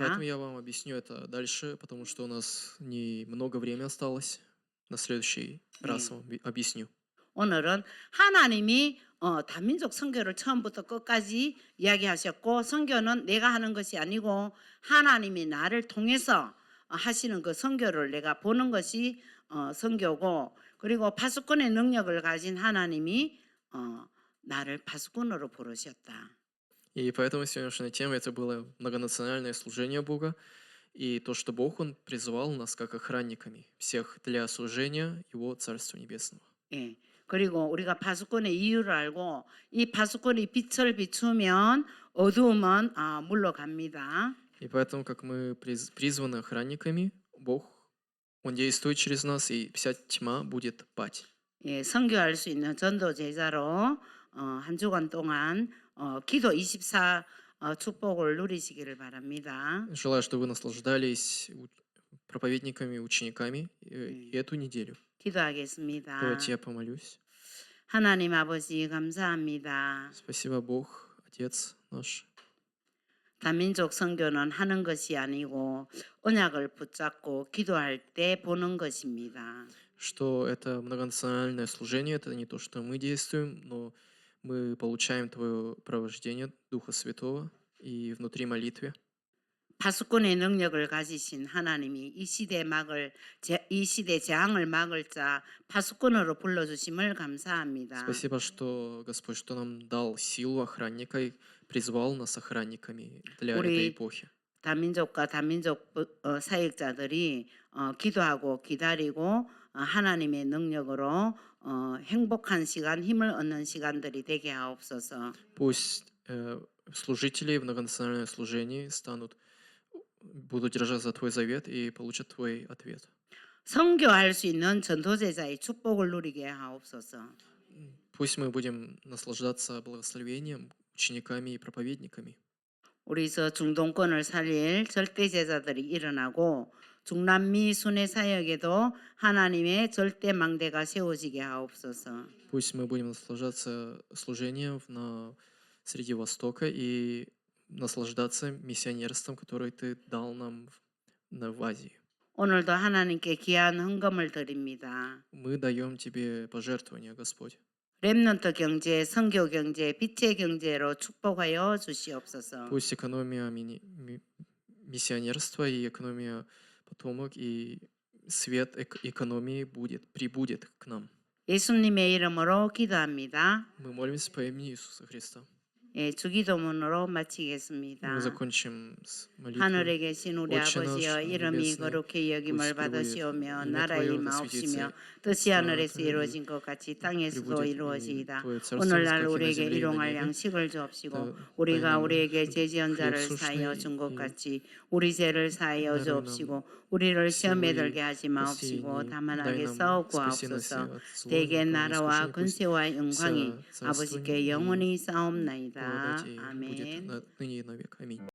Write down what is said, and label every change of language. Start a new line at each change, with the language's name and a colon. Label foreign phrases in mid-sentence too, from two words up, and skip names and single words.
Russian: Поэтому я вам объясню это дальше, потому что у нас немного времени осталось. На следующий раз вам объясню.
Korean: 오늘은 하나님이 다민족 선교를 처음부터 끝까지 이야기하셨고 선교는 내가 하는 것이 아니고 하나님이 나를 통해서 하시는 그 선교를 내가 보는 것이 선교고 그리고 파수꾼의 능력을 가진 하나님이 나를 파수꾼으로 부르셨다.
Russian: И поэтому сегодняшняя тема это было многонациональное служение Бога и то, что Бог Он призывал нас как охранниками всех для служения Его Царства Небесного.
Korean: 예. 그리고 우리가 파수꾼의 이유를 알고 이 파수꾼이 빛을 비추면 어두움은 물러갑니다.
Russian: И поэтому, как мы призваны охранниками, Бог, Он действует через нас, и вся тьма будет пасть.
Korean: 예, 선교할 수 있는 전도 제자로 한 주간 동안 기도 24 축복을 누리시기를 바랍니다.
Russian: Желаю, чтобы вы наслаждались проповедниками, учениками эту неделю.
Korean: 기도하겠습니다.
Russian: Давайте я помолюсь.
Korean: 하나님 아버지 감사합니다.
Russian: Спасибо, Бог, Отец наш.
Korean: 다민족 선교는 하는 것이 아니고 언약을 붙잡고 기도할 때 보는 것입니다.
Russian: Что это многонациональное служение, это не то, что мы действуем, но мы получаем Твое провождение Духа Святого и внутри молитвы.
Korean: 파수꾼의 능력을 가지신 하나님이 이 시대 재앙을 막을 자 파수꾼으로 불러주심을 감사합니다.
Russian: Спасибо, что Господь, что нам дал силу охранника и призвал нас охранниками для этой эпохи.
Korean: 다민족과 다민족 사역자들이 기도하고 기다리고 하나님의 능력으로 행복한 시간, 힘을 얻는 시간들이 되게 하옵소서.
Russian: Пусть служители в многонациональном служении будут держать за Твой завет и получат Твой ответ.
Korean: 선교할 수 있는 전도제자의 축복을 누리게 하옵소서.
Russian: Пусть мы будем наслаждаться благословением, учениками и проповедниками.
Korean: 우리 저 중동권을 살릴 절대 제자들이 일어나고 중남미 순회 사역에도 하나님의 절대 망대가 세워지게 하옵소서.
Russian: Пусть мы будем наслаждаться служением среди Востока и наслаждаться миссионерством, которое Ты дал нам в Азии.
Korean: 오늘도 하나님께 귀한 헌금을 드립니다.
Russian: Мы даем Тебе пожертвования, Господь.
Korean: 렘넌트 경제, 선교 경제, 빛의 경제로 축복하여 주시옵소서.
Russian: Пусть экономия миссионерства и экономия потомок и свет экономии прибудет к нам.
Korean: 예수님의 이름으로 기도합니다.
Russian: Мы молимся по имени Иисуса Христа.
Korean: 예, 주기도문으로
Russian: Мы
Korean: 마치겠습니다.
Russian: закончим с молитвой.
Korean: 하늘에 계신 우리
Russian: Отче наш
Korean: 아버지여 이름이
Russian: небесный,
Korean: 거룩히 여김을
Russian: пусть
Korean: 받으시오며
Russian: пребудет
Korean: 나라의
Russian: имя Твое,
Korean: 임하옵시며
Russian: да
Korean: 뜻이
Russian: светится
Korean: 하늘에서
Russian: Твое,
Korean: 이루어진 것 같이 땅에서도
Russian: пребудет и
Korean: 이루어지이다.
Russian: Твое царство,
Korean: 오늘날
Russian: как и на
Korean: 우리에게
Russian: земле и на
Korean: 일용할
Russian: небе.
Korean: 양식을 주옵시고 다- 우리가
Russian: дай нам
Korean: 우리에게
Russian: хлеб
Korean: 죄지은 자를 사하여
Russian: насущный
Korean: 준 것
Russian: и
Korean: 같이 우리 죄를 사하여
Russian: даруй
Korean: 주옵시고
Russian: нам
Korean: 우리를
Russian: все
Korean: 시험에 우리 들게 하지 마옵시고
Russian: просения,
Korean: 다만
Russian: дай
Korean: 악에서
Russian: нам спаси нас
Korean: 구하옵소서.
Russian: от зла,
Korean: 대개
Russian: никого не
Korean: 나라와
Russian: искушение, пусть
Korean: 근세와 영광이
Russian: вся царствование
Korean: 아버지께
Russian: и
Korean: 영원히 싸움나이다.
Russian: благодать и будет
Korean: 아멘.
Russian: ныне и навек. Аминь.